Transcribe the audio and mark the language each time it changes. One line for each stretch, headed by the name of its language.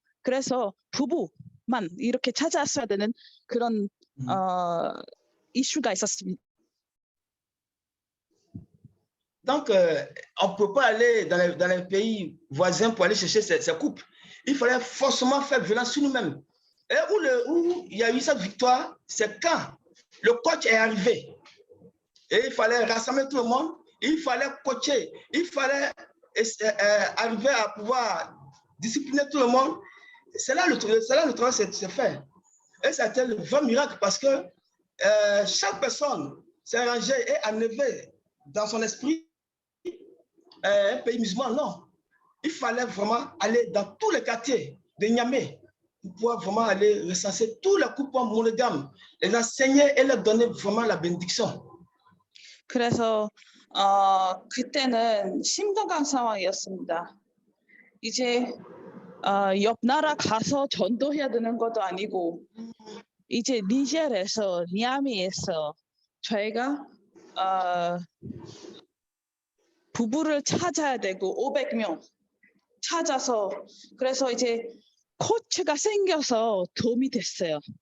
Korean: 그래서 부부만 이렇게 찾아왔어야 되는 그런 이슈가 있었습니다.
French: Donc, on ne peut pas aller dans les pays voisins pour aller chercher ces couples. Il fallait forcément faire violence sur nous-mêmes. Et où il y a eu cette victoire, c'est quand le coach est arrivé. Et il fallait rassembler tout le monde, il fallait coacher, il fallait arriver à pouvoir discipliner tout le monde. C'est là le travail s'est fait. Et c'était le vrai miracle parce que chaque personne s'est rangée et enlevée dans son esprit un pays musulman, non. Il fallait vraiment aller dans tous les quartiers de Niamey pour pouvoir vraiment aller recenser tous les couples monogames, les enseigner et leur donner vraiment la bénédiction.
Korean: 그래서 그때는 심각한 상황이었습니다. 이제 옆 나라 가서 전도해야 되는 것도 아니고 이제 니젤에서 니아미에서 저희가 부부를 찾아야 되고 500명 찾아서 그래서 이제 코치가 생겨서 도움이 됐어요.